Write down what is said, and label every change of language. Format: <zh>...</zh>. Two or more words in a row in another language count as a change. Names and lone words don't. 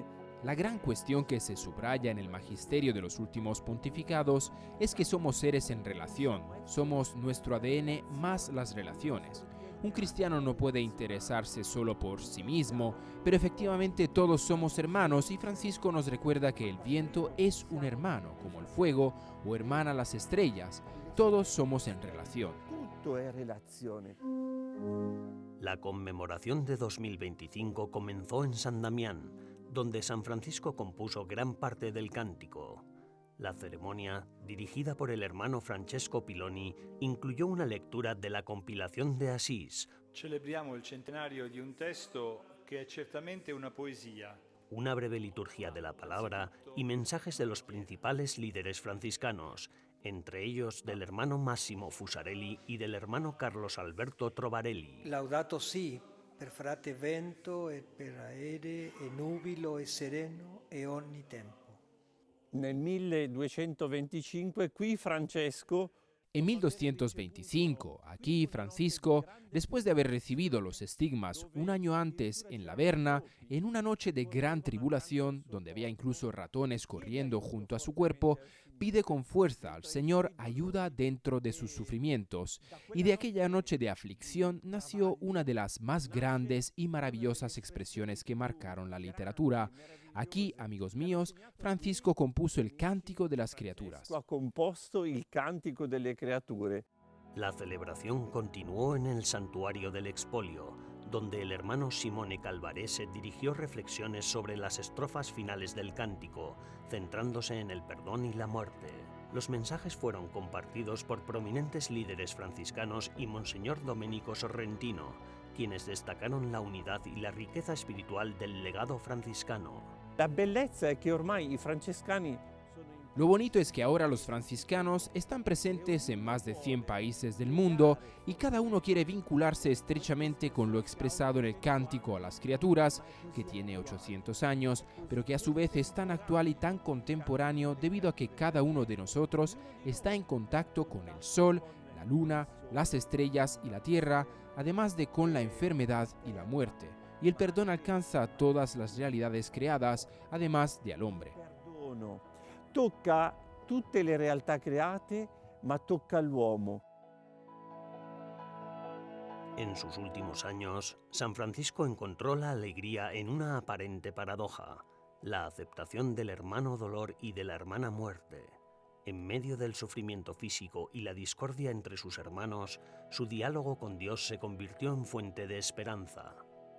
<es>La gran cuestión que se subraya en el magisterio de los últimos pontificados es que somos seres en relación, somos nuestro ADN más las relaciones. Un cristiano no puede interesarse solo por sí mismo, pero efectivamente todos somos hermanos y Francisco nos recuerda que el viento es un hermano, como el fuego, o hermana las estrellas. Todos somos en relación.</es> <it>Tutto è relazione.</it> <es>La conmemoración de 2025 comenzó en San Damián, donde San Francisco compuso gran parte del cántico. La ceremonia, dirigida por el hermano Francesco Piloni, incluyó una lectura de la compilación de Asís.</es> <it>Celebriamo il centenario di un testo che è certamente una poesia.</it> <es>Una breve liturgia de la palabra y mensajes de los principales líderes franciscanos, entre ellos del hermano Massimo Fusarelli y del hermano Carlos Alberto Trovarelli.</es> <it>Laudato si, per frate vento e per aere e nubilo e sereno e ogni tempo. Nel 1225 qui Francesco.</it> <es>En 1225, aquí Francisco, después de haber recibido los estigmas un año antes en la Berna, en una noche de gran tribulación, donde había incluso ratones corriendo junto a su cuerpo, pide con fuerza al Señor ayuda dentro de sus sufrimientos. Y de aquella noche de aflicción nació una de las más grandes y maravillosas expresiones que marcaron la literatura. Aquí, amigos míos, Francisco compuso el Cántico de las Criaturas.</es> <it>Ha composto il Cantico delle Creature.</it> <es>La celebración continuó en el santuario del Expolio, donde el hermano Simone Calvarese dirigió reflexiones sobre las estrofas finales del cántico, centrándose en el perdón y la muerte. Los mensajes fueron compartidos por prominentes líderes franciscanos y Monseñor Domenico Sorrentino, quienes destacaron la unidad y la riqueza espiritual del legado franciscano.</es> <it>La bellezza è che ormai i francescani.</it> <es>Lo bonito es que ahora los franciscanos están presentes en más de 100 países del mundo y cada uno quiere vincularse estrechamente con lo expresado en el Cántico a las Criaturas, que tiene 800 años, pero que a su vez es tan actual y tan contemporáneo debido a que cada uno de nosotros está en contacto con el sol, la luna, las estrellas y la tierra, además de con la enfermedad y la muerte. Y el perdón alcanza a todas las realidades creadas, además de al hombre.</es> <it>Perdono tocca tutte le realtà create, ma tocca all'uomo.</it> <es>En sus últimos años, San Francisco encontró la alegría en una aparente paradoja, la aceptación del hermano dolor y de la hermana muerte. En medio del sufrimiento físico y la discordia entre sus hermanos, su diálogo con Dios se convirtió en fuente de esperanza.</es>